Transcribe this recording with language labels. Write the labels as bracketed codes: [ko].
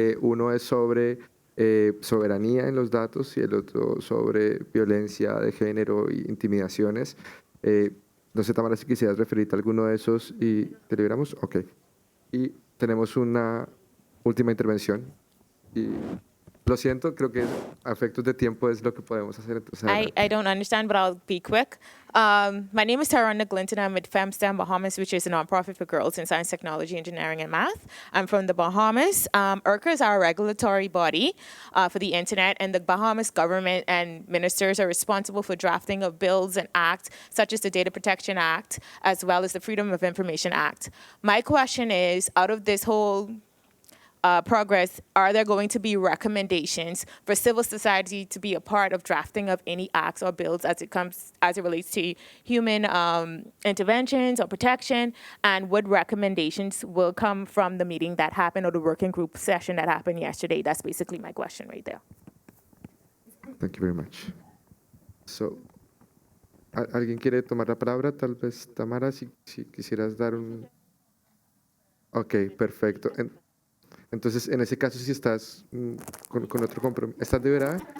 [es] Uno es sobre soberanía en los datos y el otro sobre violencia de género y intimidaciones. No sé, Tamara, si quisieras referirte a alguno de esos y te liberamos. Ok. Y tenemos una última intervención. Y lo siento, creo que a efectos de tiempo es lo que podemos hacer. Entonces, [en] I don't understand, but I'll be quick. My name is Tarana Glinton. I'm with FemSTEM Bahamas, which is a nonprofit for girls in science, technology, engineering, and math. I'm from the Bahamas. IRCA is our regulatory body for the internet, and the Bahamas government and ministers are responsible for drafting of bills and acts, such as the Data Protection Act, as well as the Freedom of Information Act. My question is, out of this whole progress, are there going to be recommendations for civil society to be a part of drafting of any acts or bills as it relates to human interventions or protection? And what recommendations will come from the meeting that happened or the working group session that happened yesterday? That's basically my question right there. Thank you very much. [es] So, ¿alguien quiere tomar la palabra? Tal vez, Tamara, si quisieras dar un... Ok, perfecto. Entonces, en ese caso, si estás con otro compromiso, ¿estás liberada?